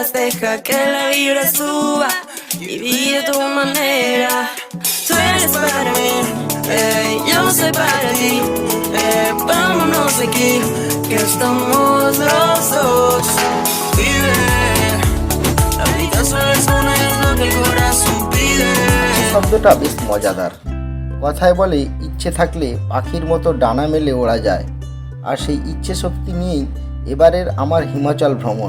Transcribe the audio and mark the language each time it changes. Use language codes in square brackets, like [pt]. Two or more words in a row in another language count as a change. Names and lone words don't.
[es] Deja que la vibra suba y vive tu manera. Tú eres para mí, yo soy para ti. Vámonos de aquí, que estamos los dos. Vive, la vida solo es una y es lo que el corazón pide. [bn] শব্দটা বেশ মজাদার। কথায় বলে ইচ্ছে থাকলে পাখির মতো ডানা মেলে ওড়া যায়। আর সেই ইচ্ছে শক্তি নিয়েই এবারের আমার হিমাচল ভ্রমণ।